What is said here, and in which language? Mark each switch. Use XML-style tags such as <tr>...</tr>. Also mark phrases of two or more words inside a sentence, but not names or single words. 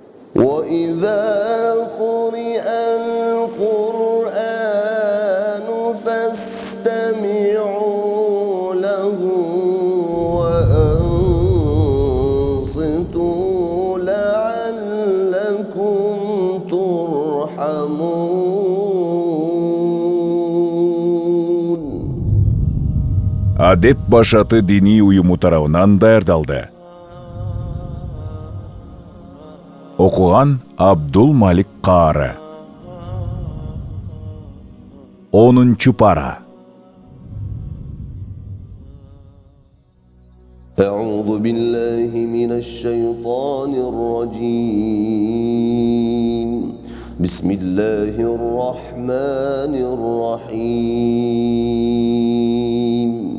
<ar>وإذا قرئ القرآن فاستمعوا له وأنصتوا لعلكم ترحمون.</ar> <ky>Адеп башаты дини уюму тарабынан даярдалды. Окуган Абдул Малик Каары. 10-чу пара.</ky> <ar>أعوذ بالله من الشيطان الرجيم. بسم الله الرحمن الرحيم.</ar>